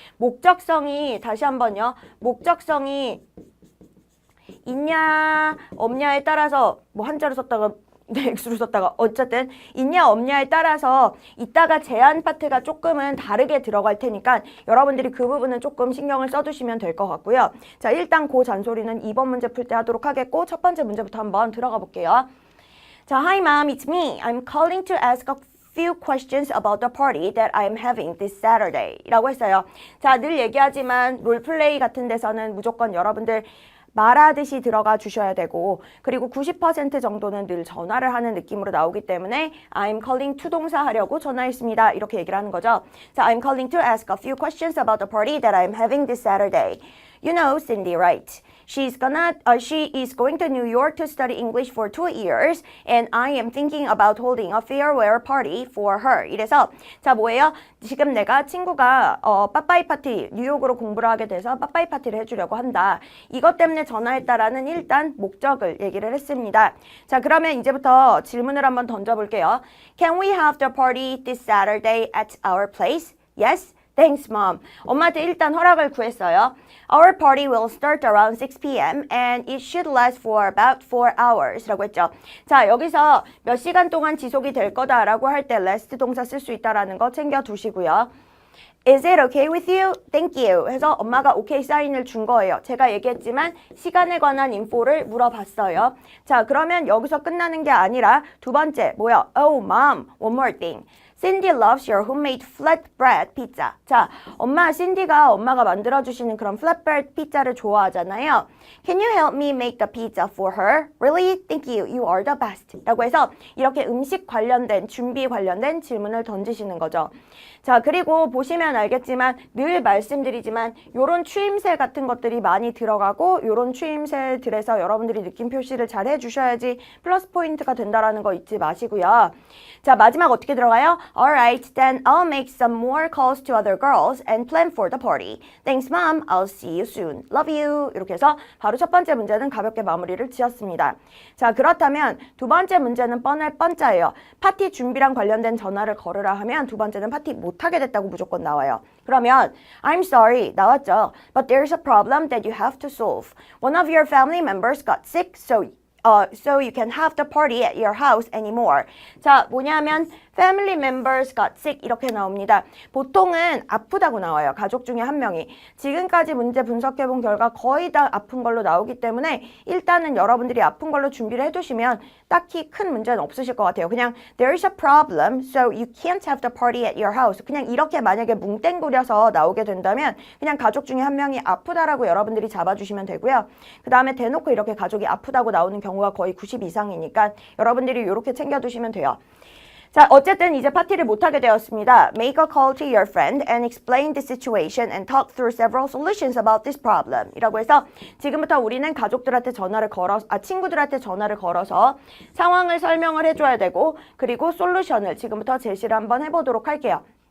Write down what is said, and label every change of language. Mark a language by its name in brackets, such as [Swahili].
[Korean] 목적성이 다시 한번요. 목적성이 있냐 없냐에 따라서 뭐 한자로 썼다가 네, X로 썼다가 어쨌든 있냐 없냐에 따라서 이따가 제한 파트가 조금은 다르게 들어갈 테니까 여러분들이 그 부분은 조금 신경을 써두시면 될 것 같고요. 자, 일단 그 잔소리는 2번 문제 풀 때 하도록 하겠고 첫 번째 문제부터 한번 들어가 볼게요. [English] 자, Hi mom, it's me. I'm calling to ask a few questions about the party that I'm having this Saturday [Korean] 라고 했어요. 자, 늘 얘기하지만 롤플레이 같은 데서는 무조건 여러분들 말하듯이 들어가 주셔야 되고 그리고 90% 정도는 늘 전화를 하는 느낌으로 나오기 때문에 [English] I'm calling to [Korean] 동사 하려고 전화했습니다. 이렇게 얘기를 하는 거죠. [English] 자, I'm calling to ask a few questions about the party that I'm having this Saturday. You know Cindy, right? She is going to New York to study English for 2 years and I am thinking about holding a farewell party for her. [Korean] 이래서 자, 뭐예요? 지금 내가 친구가 빠빠이 파티, 뉴욕으로 공부를 하게 돼서 빠빠이 파티를 해주려고 한다. 이것 때문에 전화했다라는 일단 목적을 얘기를 했습니다. 자, 그러면 이제부터 질문을 한번 던져볼게요. [English] Can we have the party this Saturday at our place? Yes? Thanks, Mom. [Korean] 엄마한테 일단 허락을 구했어요. [English] Our party will start around 6 p.m. and it should last for about 4 hours [Korean] 라고 했죠. 자, 여기서 몇 시간 동안 지속이 될 거다라고 할 때 last 동사 쓸 수 있다라는 거 챙겨두시고요. [English] Is it okay with you? Thank you. [Korean] 해서 엄마가 오케이 사인을 준 거예요. 제가 얘기했지만 시간에 관한 인포를 물어봤어요. 자, 그러면 여기서 끝나는 게 아니라 두 번째, 뭐야? [English] Oh, Mom, one more thing. Cindy loves your homemade flatbread pizza. [Korean] 자, 신디가 엄마가 만들어주시는 그런 flatbread 피자를 좋아하잖아요. [English] Can you help me make the pizza for her? Really? Thank you. You are the best. [Korean] 라고 해서 이렇게 음식 관련된, 준비 관련된 질문을 던지시는 거죠. 자, 그리고 보시면 알겠지만 늘 말씀드리지만 요런 추임새 같은 것들이 많이 들어가고 요런 추임새들에서 여러분들이 느낌 표시를 잘 해주셔야지 플러스 포인트가 된다라는 거 잊지 마시고요. 자, 마지막 어떻게 들어가요? [English] Alright, then I'll make some more calls to other girls and plan for the party. Thanks, Mom. I'll see you soon. Love you. [Korean] 이렇게 해서 바로 첫 번째 문제는 가볍게 마무리를 지었습니다. 자, 그렇다면 두 번째 문제는 뻔할 뻔짜예요. 파티 준비랑 관련된 전화를 걸으라 하면 두 번째는 파티 못하게 됐다고 무조건 나와요. 그러면 [English] I'm sorry [Korean] 나왔죠. [English] But there's a problem that you have to solve. One of your family members got sick, so you can have the party at your house anymore. [Korean] 자, 뭐냐면 [English] family members got sick [Korean] 이렇게 나옵니다. 보통은 아프다고 나와요. 가족 중에 한 명이. 지금까지 문제 분석해본 결과 거의 다 아픈 걸로 나오기 때문에 일단은 여러분들이 아픈 걸로 준비를 해두시면 딱히 큰 문제는 없으실 것 같아요. 그냥 there's a problem, so you can't have the party at your house. 그냥 이렇게 만약에 뭉땡그려서 나오게 된다면 그냥 가족 중에 한 명이 아프다라고 여러분들이 잡아주시면 되고요. 그 다음에 대놓고 이렇게 가족이 아프다고 나오는 경우가 거의 90 이상이니까 여러분들이 이렇게 챙겨두시면 돼요. 자, 어쨌든 이제 파티를 못하게 되었습니다. [English] Make a call to your friend and explain the situation and talk through several solutions about this problem. [Korean] 이라고 해서 지금부터 우리는 가족들한테 친구들한테 전화를 걸어서 상황을 설명을 해줘야 되고 그리고 솔루션을 지금부터 제시를 한번 해보도록 할게요.